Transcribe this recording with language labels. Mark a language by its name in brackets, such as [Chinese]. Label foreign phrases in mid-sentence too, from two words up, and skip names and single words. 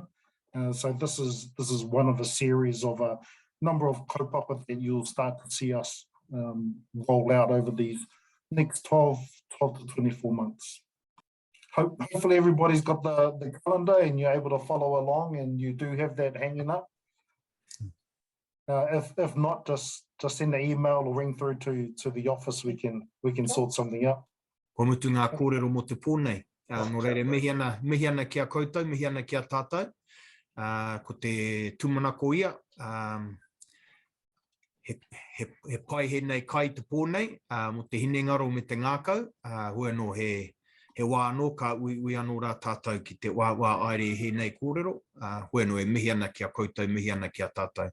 [English] So this is one of a series of a number of kaupapa that you'll start to see us roll out over these next 12 to 24 months. Hopefully everybody's got the calendar and you're able to follow along and you do have that hanging up. If not, just send an email or ring through to the office. We can sort something out. [Māori] Ko mutu ngā kōrero mo te pōnei. Nō reire, mihi ana kia koutou, mihi ana kia tātou. Ko te tūmanako ia, he pai he nei kai te pōnei, mo te hine ngaro me te ngākau, hua no he wā anō ka ui anō rā tātou ki te wā aere he nei kōrero, hua no e mihi ana kia koutou, mihi ana kia tātou.